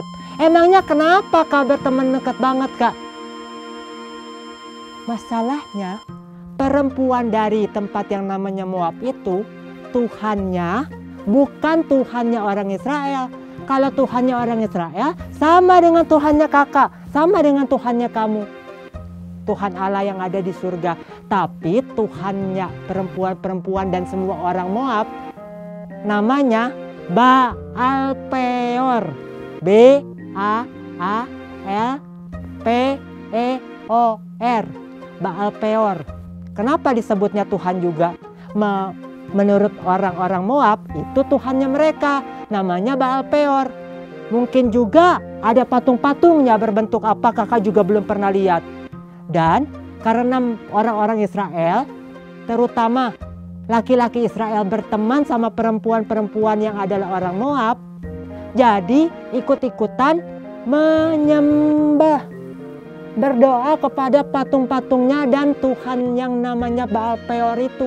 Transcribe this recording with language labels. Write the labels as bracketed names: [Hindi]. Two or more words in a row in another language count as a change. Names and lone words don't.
[Indonesian] Emangnya kenapa Kak berteman dekat banget Kak? Masalahnya perempuan dari tempat yang namanya Moab itu Tuhannya bukan Tuhannya orang Israel. Kalau Tuhannya orang Israel sama dengan Tuhannya kakak, sama dengan Tuhannya kamu. Tuhan Allah yang ada di surga. Tapi Tuhannya perempuan-perempuan dan semua orang Moab namanya Baal Peor. B-A-A-L-P-E-O-R. Baal Peor. Kenapa disebutnya Tuhan juga? Menurut orang-orang Moab itu Tuhannya mereka. Namanya Baal Peor. Mungkin juga ada patung-patungnya berbentuk apa kakak juga belum pernah lihat. Dan karena orang-orang Israel, terutama laki-laki Israel berteman sama perempuan-perempuan yang adalah orang Moab, jadi ikut-ikutan menyembah, berdoa kepada patung-patungnya dan Tuhan yang namanya Baal Peor itu.